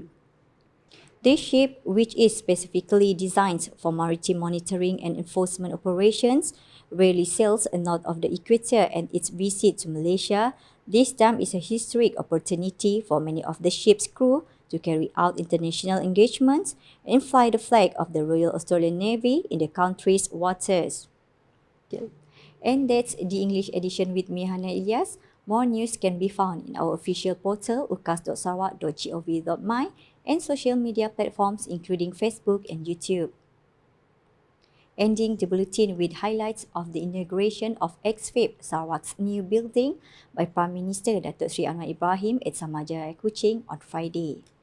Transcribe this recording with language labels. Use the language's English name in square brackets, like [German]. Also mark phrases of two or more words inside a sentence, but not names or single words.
[English] This ship, which is specifically designed for maritime monitoring and enforcement operations, rarely sails north of the equator, and its visit to Malaysia this time is a historic opportunity for many of the ship's crew to carry out international engagements and fly the flag of the Royal Australian Navy in the country's waters. And that's the English edition with me, Hana Elias. More news can be found in our official portal ukas.sarawak.gov.my and social media platforms including Facebook and YouTube. Ending the bulletin with highlights of the inauguration of XFAB Sarawak's new building by Prime Minister Datuk Seri Anwar Ibrahim at Samajaya Kuching on Friday.